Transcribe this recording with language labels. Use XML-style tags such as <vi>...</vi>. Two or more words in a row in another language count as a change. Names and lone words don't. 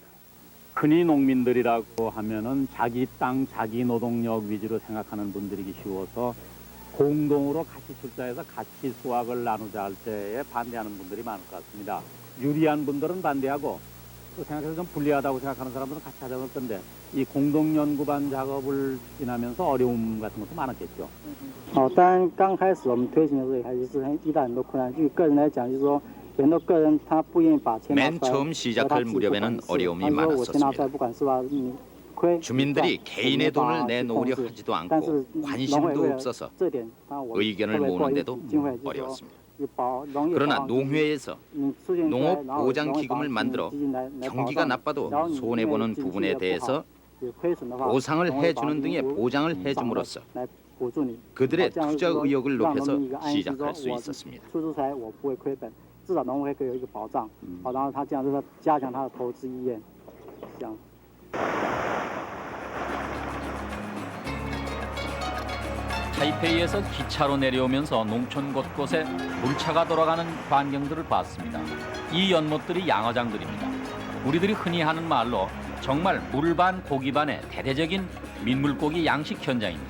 <ko>흔히 농민들이라고 하면은 자기 땅, 자기 노동력 위주로 생각하는 분들이기 쉬워서 공동으로 같이 출자해서 같이 수확을 나누자 할 때에 반대하는 분들이 많을 것 같습니다. 유리한 분들은 반대하고 또 생각해서 좀 불리하다고 생각하는 사람들은 같이 하자고 했던데 이 공동연구반 작업을 지나면서 어려움 같은 것도 많았겠죠.</ko> <zh>当然刚开始我们推行的时候还是遇到很多困难。就个人来讲，就是说很多个人他不愿意把钱拿 맨 出来，</zh> <ko>처음 시작할 무렵에는 어려움이 많았었습니다. 주민들이 개인의 돈을 내놓으려 하지도 않고 관심도 없어서 의견을 모으는데도 어려웠습니다. 그러나 농회에서 농업 보장 기금을 만들어 경기가 나빠도 손해보는 부분에 대해서 보상을 해주는 등의 보장을 해줌으로써 그들의 투자 의욕을 높여서 시작할 수 있었습니다.</ko> <zh>出租财我不会亏本，至少农会可以有一个保障，好，然后他这样就是加强他的投资意愿，这样。</zh> <ko>타이페이에서 기차로 내려오면서 농촌 곳곳에 물차가 돌아가는 광경들을 봤습니다. 이 연못들이 양어장들입니다. 우리들이 흔히 하는 말로 정말 물반 고기반의 대대적인 민물고기 양식 현장입니다.</ko>